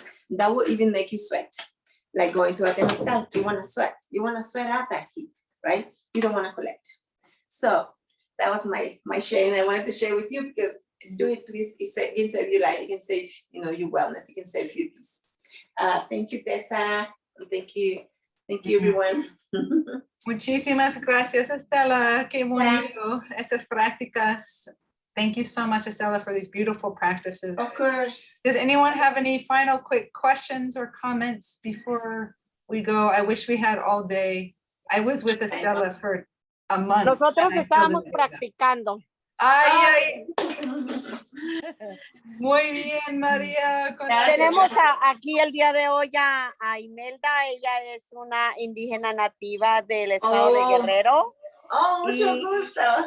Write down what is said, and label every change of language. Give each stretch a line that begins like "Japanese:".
English: That will even make you sweat. Like going to a temazcal, you wanna sweat. You wanna sweat out that heat, right? You don't wanna collect. So that was my sharing. I wanted to share with you because do it, please. It can save your life. It can save, your wellness. It can save your peace. Thank you, Tessa. Thank you, everyone.
Spanish: Muchísimas gracias, Estela. Qué bonito estas prácticas.
English: Thank you so much, Estela, for these beautiful practices. Of course. Does anyone have any final quick questions or comments before we go? I wish we had all day. I was with Estela for a month.
Spanish: Nosotros estábamos practicando. Ay. Muy bien, María. Tenemos aquí el día de hoy a Imelda. Ella es una indígena nativa del estado de Guerrero. Mucho gusto.